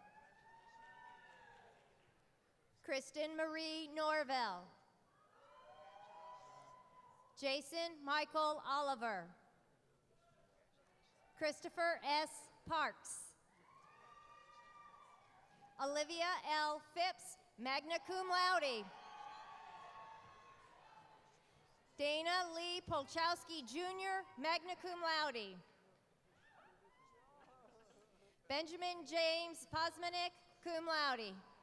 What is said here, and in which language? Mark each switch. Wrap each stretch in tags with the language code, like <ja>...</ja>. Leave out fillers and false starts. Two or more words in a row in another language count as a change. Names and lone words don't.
<en>Kristen Marie Norvell. Jason Michael Oliver. Christopher S. Parks. Olivia L. Phipps,</en> <la>magna cum laude.</la> <en>Dana Lee Polchowski Jr.,</en> <la>magna cum laude.</la> <en>Benjamin James Posmanek,</en> <la>cum laude.</la>